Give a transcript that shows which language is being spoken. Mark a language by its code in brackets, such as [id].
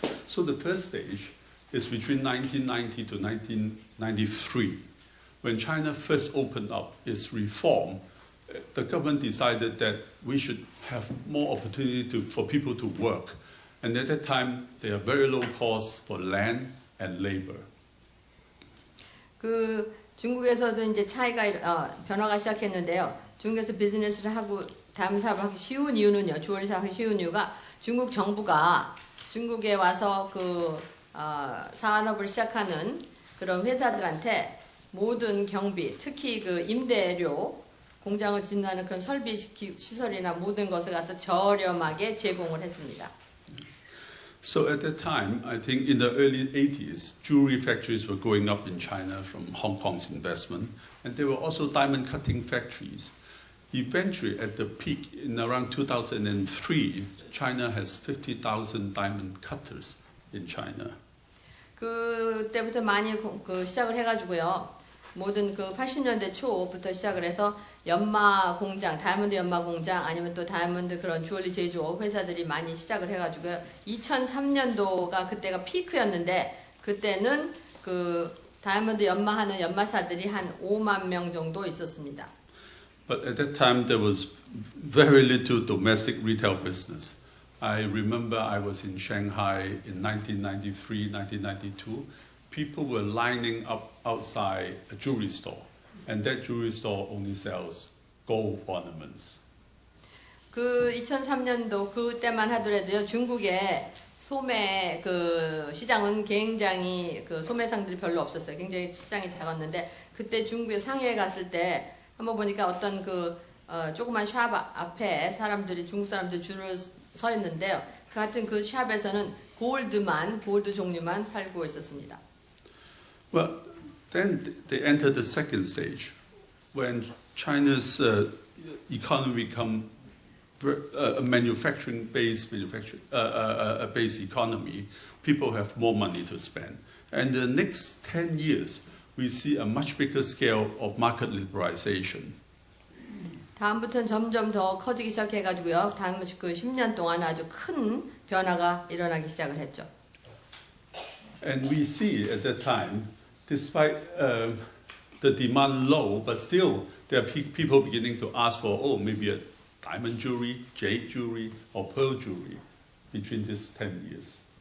[en] So the first stage is between 1990 to 1993. When China first opened up its reform, the government decided that we should have more opportunity for people to work. And at that time, there are very low costs for land and labor. [ko] 그 중국에서도 이제 차이가 변화가 시작했는데요. 중국에서 비즈니스를 하고 다음 사업을 하기 쉬운 이유는요. 주얼리 사업하기 쉬운 이유가 중국 정부가 중국에 와서 그 산업을 시작하는 그런 회사들한테 모든 경비, 특히 그 임대료, 공장을 짓는 그런 설비 시설이나 모든 것을 갖다 저렴하게 제공을 했습니다. [en] So at that time, I think in the early 80s, jewelry factories were going up in China from Hong Kong's investment, and there were also diamond cutting factories. Eventually, at the peak in around 2003, China has 50,000 diamond cutters in China. [ko] 그때부터 많이 그 시작을 해가지고요. 모든 그 80년대 초부터 시작을 해서 연마 공장, 다이아몬드 연마 공장 아니면 또 다이아몬드 그런 주얼리 제조 회사들이 많이 시작을 해가지고요. 2003년도가 그때가 피크였는데 그때는 그 다이아몬드 연마하는 연마사들이 한 5만 명 정도 있었습니다. [en] But at that time, there was very little domestic retail business. I remember I was in Shanghai in 1993, 1992. People were lining up outside a jewelry store, and that jewelry store only sells gold ornaments. [ko] 그 2003년도 그때만 하더라도요. 중국의 소매 그 시장은 굉장히 그 소매상들이 별로 없었어요. 굉장히 시장이 작았는데 그때 중국에 상해에 갔을 때 한번 보니까 어떤 그 조그만 샵 앞에 사람들이 중국 사람들 줄을 서 있는데요. 같은 그 샵에서는 골드 종류만 팔고 있었습니다. [en] Well, then they entered the second stage when China's economy become a manufacturing-based based economy. People have more money to spend, and the next 10 years we see a much bigger scale of market liberalization. [ko] 다음부터는 점점 더 커지기 시작해가지고요. 다음 그 10년 동안 아주 큰 변화가 일어나기 시작을 했죠. [en] And we see at that time, despite the demand low, but still there are people beginning to ask for, maybe a diamond jewelry, jade jewelry, or pearl jewelry between these 10 years.